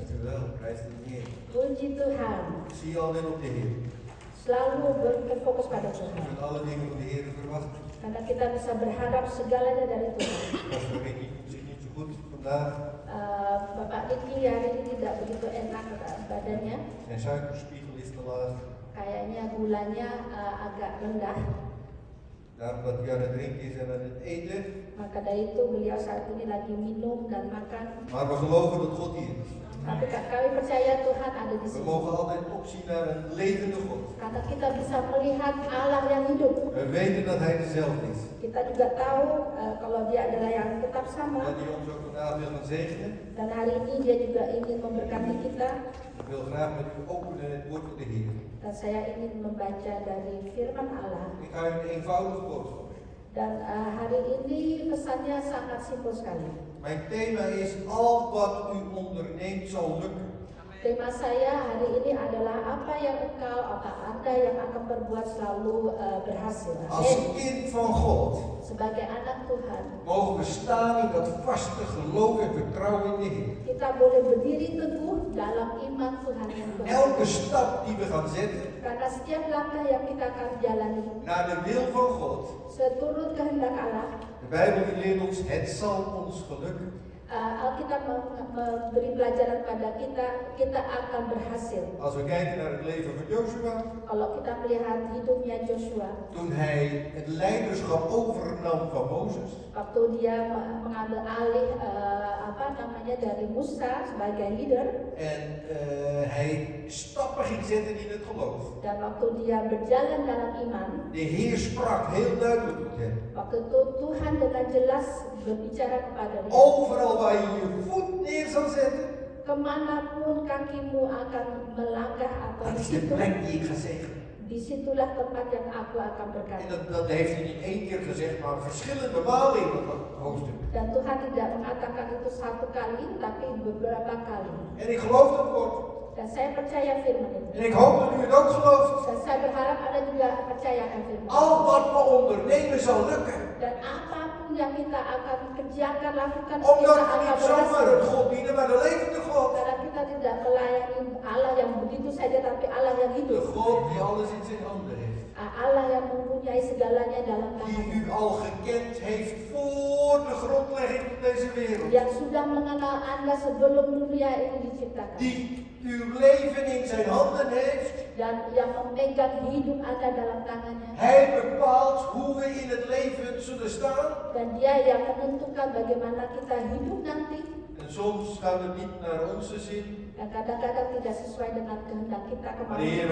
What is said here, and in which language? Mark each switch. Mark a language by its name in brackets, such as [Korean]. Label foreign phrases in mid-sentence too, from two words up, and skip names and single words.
[Dutch] Dankjewel, prijs de Heer. [Indonesian] Puji Tuhan. [Dutch] Ik zie je alleen op de Heer. [Indonesian] Selalu berfokus pada [Dutch] Je [Indonesian] Tuhan. [Dutch] kunt alle dingen van de Heer verwachten. [Indonesian] Karena kita bisa berharap segalanya dari Tuhan. [Dutch] Pastor Ricky voelt zich niet zo goed vandaag. [Indonesian] Bapak Diki hari ini tidak begitu enak badannya. [Dutch] Zijn suikerspiegel is te laag. [Indonesian] Kayaknya gulanya agak rendah. [Dutch] Daarom dat hij aan het drinken is en aan het eten. [Indonesian] Maka dari itu beliau saat ini lagi minum dan makan. [Dutch] Maar we geloven dat God hier is. [Indonesian] Tapi kami percaya Tuhan ada di [Dutch] We [Indonesian] sini. [Dutch] mogen altijd opzien naar een levende God. [Indonesian] Karena kita bisa melihat Allah yang hidup. [Dutch] We weten dat Hij dezelfde is. [Indonesian] Kita juga tahu kalau Dia adalah yang tetap [Dutch] En [Indonesian] sama. [Dutch] dat Hij ons ook vandaag wil gaan zegenen. [Indonesian] Dan hari ini Dia juga ingin memberkati kita. [Dutch] Ik wil graag met u openen het woord van de Heer. [Indonesian] Dan saya ingin membaca dari firman Allah. [Dutch] Ik ga u een eenvoudige boodschap geven. [Indonesian] Dan hari ini pesannya sangat simpel sekali. [Dutch] Mijn thema is: al wat u onderneemt zal lukken. [Indonesian] Tema saya hari ini adalah apa yang engkau, apa Anda yang akan berbuat selalu berhasil. [Dutch] Als [Indonesian] Amin. [Dutch] kind van God [Indonesian] Sebagai anak Tuhan, [Dutch] mogen we staan in dat vaste geloof en vertrouwen in de Heer. [Indonesian] kita boleh berdiri teguh dalam iman Tuhan yang Tuhan. [Dutch] Elke stap die we gaan zetten [Indonesian] Karena setiap langkah yang kita akan jalani [Dutch] naar de wil van God, [Indonesian] seturut kehendak Allah. [Dutch] de Bijbel die leert ons: het zal ons gelukken. [Indonesian] Alkitab memberi pelajaran pada kita akan berhasil. [Dutch] Als we kijken naar het leven van Joshua, [Indonesian] Kalau kita melihat hidupnya Joshua, [Dutch] toen hij het leiderschap overnam van Mozes, [Indonesian] waktu dia mengambil alih dari Musa sebagai leader, [Dutch] en hij stappen ging zetten in het geloof. [Indonesian] dan waktu dia berjalan dalam iman, [Dutch] De Heer sprak heel duidelijk tot hem. [Indonesian] waktu itu Tuhan dengan jelas berbicara kepada dia. [Dutch] Overal waar je je voet neer zal zetten, [Indonesian] Kemanapun kakimu akan melangkah atau [Dutch] dat [Indonesian] di [Dutch] is de [Indonesian] situ, [Dutch] plek die ik ga zegenen. [Indonesian] disitulah tempat yang aku akan [Dutch] En [Indonesian] berkati. [Dutch] dat heeft hij niet één keer gezegd, maar verschillende malen in dat hoofdstuk. [Indonesian] Dan Tuhan tidak mengatakan itu satu kali, tapi beberapa kali. [Dutch] En ik geloof dat woord. [Indonesian] Dan saya percaya firman itu. [Dutch] En ik hoop dat u het ook gelooft. [Indonesian] Dan saya berharap Anda juga percaya akan firman. [Dutch] Al wat we ondernemen zal lukken. [Indonesian] Dan apapun yang kita akan kerjakan, lakukan, [Dutch] Omdat [Indonesian] kita [Dutch] we [Indonesian] akan [Dutch] niet zomaar [Indonesian] berhasil. [Dutch] een God dienen, maar de levende God. [Indonesian] Karena kita tidak melayani Allah yang begitu saja, tapi Allah yang [Dutch] De [Indonesian] hidup. [Dutch] God die alles in zijn handen heeft. [Indonesian] Allah yang mempunyai segalanya dalam [Dutch] Die [Indonesian] tangannya. [Dutch] u al gekend heeft voor de grondlegging van deze wereld. [Indonesian] Yang sudah mengenal Anda sebelum dunia ini diciptakan. [Dutch] Die uw leven in zijn handen heeft. [Indonesian] Dan yang memegang hidup Anda dalam tangannya. [Dutch] Hij bepaalt hoe we in het leven zullen staan. [Indonesian] Dan dia yang menentukan bagaimana kita hidup nanti. [Dutch] En soms gaat het niet naar onze zin. [Indonesian] Dan kadang-kadang tidak sesuai dengan kehendak kita [Dutch] Maar de Heere